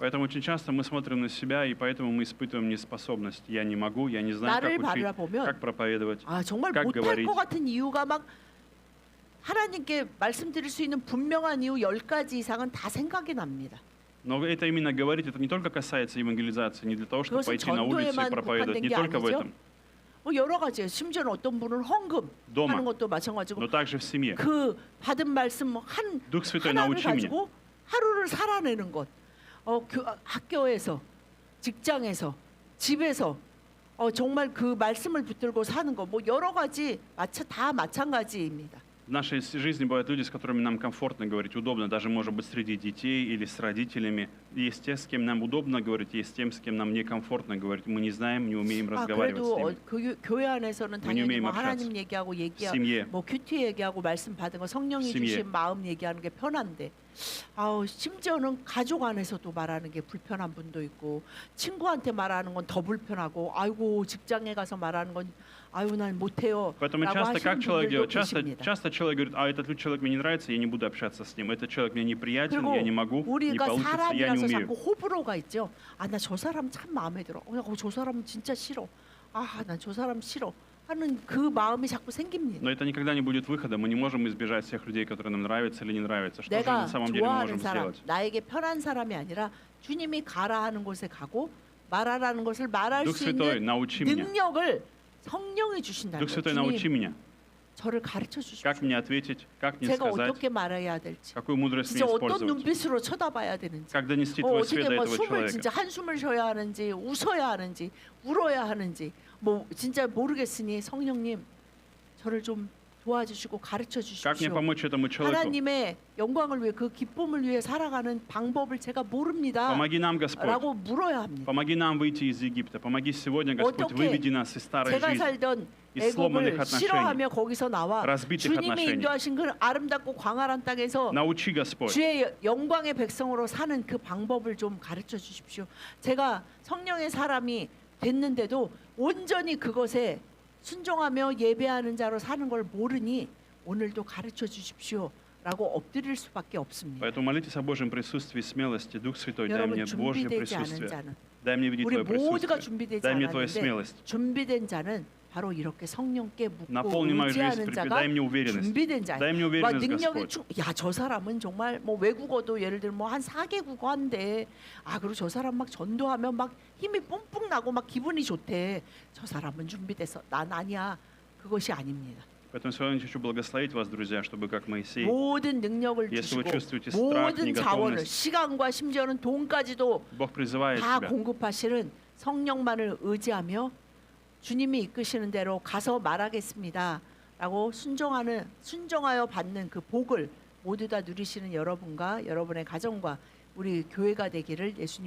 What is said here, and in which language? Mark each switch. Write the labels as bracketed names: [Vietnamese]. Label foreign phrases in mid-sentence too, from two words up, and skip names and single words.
[Russian] Поэтому очень часто мы смотрим на себя, и поэтому мы испытываем неспособность. Я не могу, я не знаю, [Korean] 나를 [Russian] как учить, [Korean] 바라보면 [Russian] как проповедовать. [Korean] 아 정말 [Russian] как [Korean] 못할 [Russian] говорить. [Korean] 것 같은 이유가 막 하나님께 말씀드릴 수 있는 분명한 이유 10가지 이상은 다 생각이 납니다. [Russian] Но это именно говорить, это не только касается евангелизации, не для того, чтобы [Korean] 그것은 [Russian] пойти на улицу и [Korean] 전도에만 [Russian] проповедовать, не [Korean] 국한된 게 [Russian] только в [Korean] 아니죠. [Russian] этом, [Korean] 여러 가지예요. 심지어는 어떤 분은 헌금 [Russian] Дома. [Korean] 하는 것도 마찬가지고 [Russian] но также в семье. [Korean] 그 받은 말씀 한 [Russian] Дух Святой [Korean] 하나를 [Russian] научи меня. [Korean] 가지고 하루를 살아내는 것. 학교에서, 직장에서, 집에서 정말 그 말씀을 붙들고 사는 것. 뭐 여러 가지 다 마찬가지입니다. [Russian] В нашей жизни бывают люди, с которыми нам комфортно говорить, удобно, даже, может быть, среди детей или с родителями. Есть те, с кем нам удобно говорить, есть тем, с кем нам некомфортно говорить. Мы не знаем, не умеем разговаривать с [Korean] 그래도 [Russian] ними. [Korean] 교회 안에서는 당연히 왜냐면 뭐 [Russian] общаться. [Korean] 하나님 얘기하고 [Russian] В семье. [Korean] 뭐 큐티 얘기하고 말씀 받은 거 성령이 심예. 주신 마음 얘기하는 게 편한데 심지어는 가족 안에서도 말하는 게 불편한 분도 있고 친구한테 말하는 건 더 불편하고 아이고 직장에 가서 말하는 건 아유 난 못해요 [Russian] Поэтому [Korean] 라고 [Russian] часто [Korean] 하시는 [Russian] как человек [Korean] 분들도 [Russian] делает? [Korean] 계십니다. [Russian] Часто человек говорит, а этот человек мне не нравится, я не буду общаться с ним. Этот человек мне неприятен, [Korean] 그리고 [Russian] я не могу, не [Korean] 우리가 [Russian] получится, я не [Korean] 사람이라서 [Russian] умею. [Korean] 자꾸 호불호가 있죠. 아 나 저 사람 참 마음에 들어. 저 사람 진짜 싫어. 아 난 저 사람 싫어. 하는 그 마음이 자꾸 생깁니다. [Russian] Но это никогда не будет выходом. Мы не можем избежать всех людей, которые нам нравятся или не нравятся. Что же [Korean] 내가 [Russian] на самом деле мы [Korean] 좋아하는 [Russian] можем [Korean] 사람, [Russian] сделать? [Korean] 나에게 편한 사람이 아니라 주님이 가라 하는 곳에 가고 말하라는 것을 말할 [Russian] Дух [Korean] 수 [Russian] Святой, [Korean] 있는 [Russian] научи меня. [Korean] 능력을 성령이 주신다는 [Russian] Дух [Korean] 거예요. [Russian] Святой, научи [Korean] 주님, [Russian] меня. [Korean] 저를 가르쳐 주십시오. [Russian] Как мне ответить, как мне [Korean] 제가 [Russian] сказать, [Korean] 어떻게 말해야 될지, [Russian] какую мудрость мне [Korean] 진짜 어떤 [Russian] использовать, [Korean] 눈빛으로 쳐다봐야 되는지, [Russian] как донести твой свет [Korean] 어떻게 [Russian] до [Korean] 뭐 [Russian] этого [Korean] 숨을 [Russian] человека. [Korean] 진짜 한숨을 쉬어야 하는지, 웃어야 하는지, 울어야 하는지, 뭐 진짜 모르겠으니 성령님 저를 좀 도와주시고 가르쳐 [Russian] Как мне [Korean] 주십시오. [Russian] помочь этому человеку? [Korean] 하나님의 영광을 위해 그 기쁨을 위해 살아가는 방법을 제가 모릅니다. [Russian] Помоги нам, Господь. [Korean] 라고 물어야 합니다. [Russian] Помоги нам выйти из Египта. Помоги сегодня, Господь, [Korean] 어떻게 [Russian] выведи нас из старой [Korean] 제가 [Russian] жизни, [Korean] 살던 [Russian] из сломанных [Korean] 애굽을 [Russian] отношений. [Korean] 싫어하며 거기서 나와 [Russian] разбитых [Korean] 주님이 [Russian] отношений. [Korean] 인도하신 그 아름답고 광활한 땅에서 [Russian] Научи, Господь. [Korean] 주의 영광의 백성으로 사는 그 방법을 좀 가르쳐 주십시오. 제가 성령의 사람이 됐는데도 온전히 그것에 순종하며 예배하는 자로 사는 걸 모르니 오늘도 가르쳐 주십시오라고 엎드릴 수밖에 없습니다. [Russian] Поэтому молитесь о Божьем присутствии, смелости. Дух Святой, дай [Korean] 여러분 [Russian] мне Божье [Korean] 준비되지 않은 [Russian] присутствие. [Korean] 자는 [Russian] Дай мне видеть [Korean] 우리 [Russian] Твое [Korean] 모두가 [Russian] присутствие. [Korean] 준비되지 [Russian] Дай мне Твою [Korean] 않았는데 [Russian] смелость. [Korean] 준비된 자는 바로 이렇게 성령께 묻고 [Russian] Наполни мою жизнь, [Korean] 의지하는 자가 [Russian] дай мне уверенность. [Korean] 준비된 자예요. [Russian] Дай мне [Korean] 와 [Russian] уверенность, [Korean] 능력이 [Russian] Господь. [Korean] 야저 사람은 정말 뭐 외국어도 예를 들면 뭐 한 4개국어 한대. 아 그리고 저 사람 막 전도하면 막 힘이 뿜뿜 나고 막 기분이 좋대. 저 사람은 준비돼서 난 아니야. 그것이 아닙니다. [Russian] Поэтому сегодня хочу благословить вас, друзья, чтобы как Моисей, [Korean] 모든 능력을 [Russian] если вы [Korean] 주시고 [Russian] чувствуете страх, [Korean] 모든 자원을 [Russian] неготовность, [Korean] 시간과 심지어는 돈까지도 [Russian] Бог призывает [Korean] 다 [Russian] тебя. [Korean] 공급하시는 성령만을 의지하며 주님이 이끄시는 대로 가서 말하겠습니다라고 순종하여 받는 그 복을 모두 다 누리시는 여러분과 여러분의 가정과 우리 교회가 되기를 예수님